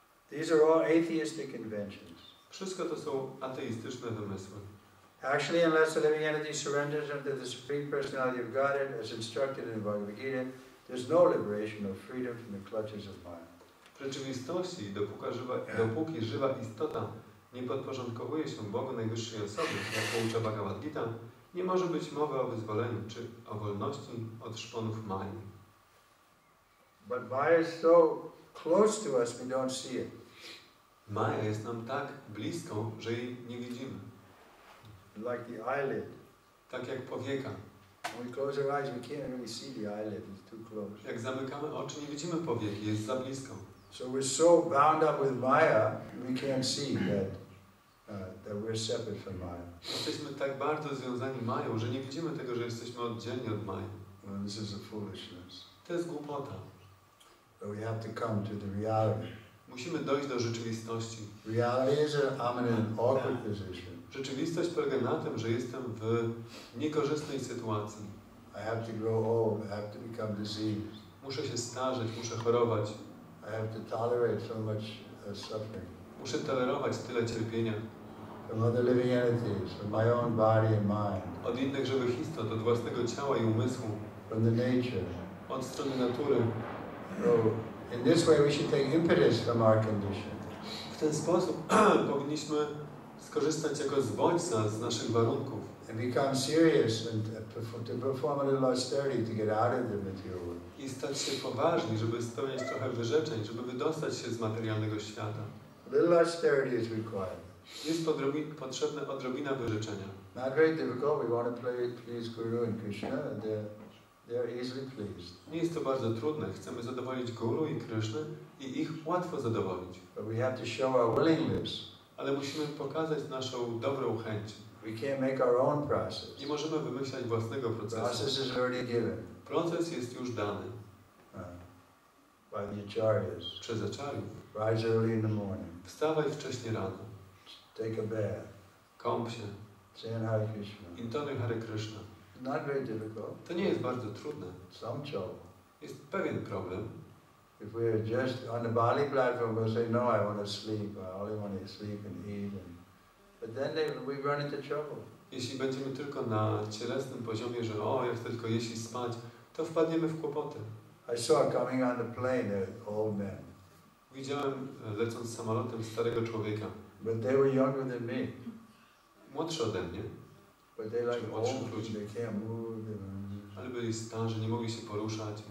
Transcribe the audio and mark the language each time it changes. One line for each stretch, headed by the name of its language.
English: These are all atheistic inventions.
Polish: Wszystko to są ateistyczne wymysły.
English: Actually, unless the living entity surrenders unto the Supreme Personality of Godhead, as instructed in the Bhagavad Gita, there's no liberation or freedom from the clutches of mind.
Polish: W rzeczywistości, dopóki żywa istota nie podporządkowuje się Bogu Najwyższej Osoby, jak poucza Bhagavad Gita, nie może być mowy o wyzwoleniu czy o wolności od szponów Mai.
English: But Maya is so close to us, we don't see it.
Polish: Maja jest nam tak bliską, że jej nie widzimy.
English: Like the eyelid.
Polish: Tak jak powieka.
English: When we close our eyes, we can't really see the eyelid, it's too close.
Polish: Jak zamykamy oczy, nie widzimy powieki, jest za blisko.
English: So we're so bound up with Maya, we can't see that we're separate from Maya.
Polish: Jesteśmy tak bardzo związani Mają, że nie widzimy tego, że jesteśmy oddzielni od Maji.
English: Well, this is a foolishness.
Polish: To jest głupota.
English: But we have to come to the reality.
Polish: Musimy dojść do rzeczywistości.
English: Reality is I'm in an awkward position.
Polish: Rzeczywistość polega na tym, że jestem w niekorzystnej sytuacji.
English: I have to grow old, I have to become diseased.
Polish: Muszę się starzeć, muszę chorować.
English: I have to tolerate so much suffering.
Polish: Muszę tolerować tyle cierpienia.
English: From other living entities, from my own body and mind.
Polish: Od innych żywych istot, od własnego ciała i umysłu.
English: From the nature.
Polish: Od strony natury.
English: So, in this way we should take impetus from our condition.
Polish: W ten sposób powinniśmy skorzystać jako z bodźca z naszych warunków.
English: And become serious and to perform a little austerity to get out of the material world.
Polish: I stać się poważni, żeby spełniać trochę wyrzeczeń, żeby wydostać się z materialnego świata.
English: A little austerity is required.
Polish: Jest potrzebna odrobina wyrzeczenia.
English: Not very difficult. We want to please Guru and Kryszna, and they're easily pleased.
Polish: Nie jest to bardzo trudne. Chcemy zadowolić Guru i Krysznę i ich łatwo zadowolić.
English: But we have to show our willingness.
Polish: Ale musimy pokazać naszą dobrą chęć.
English: We can't make our own process.
Polish: Nie możemy wymyślać własnego procesu.
English: Process is already given.
Polish: Proces jest już dany.
English: By the acharyas.
Polish: Przez acharyów.
English: Rise early in the morning.
Polish: Wstawaj wcześnie rano.
English: Take a bath.
Polish: Kąp się.
English: Chant Hare Krishna.
Polish: Intonuj Hare Kryszna.
English: Not very difficult.
Polish: To nie jest bardzo trudne.
English: Some trouble.
Polish: Jest pewien problem.
English: If we're just on the Bali platform, we'll say, no, I want to sleep. I only want to sleep and eat. But then we run into trouble.
Polish: Jeśli będziemy tylko na cielesnym poziomie, że ja chcę tylko jeść i spać, to wpadniemy w kłopoty.
English: I saw coming on the plane old men.
Polish: Widziałem lecąc samolotem starego człowieka.
English: But they were younger than me.
Polish: Młodszy ode mnie.
English: But they like old, they can't move.
Polish: Ale byli starzy, nie mogli się poruszać.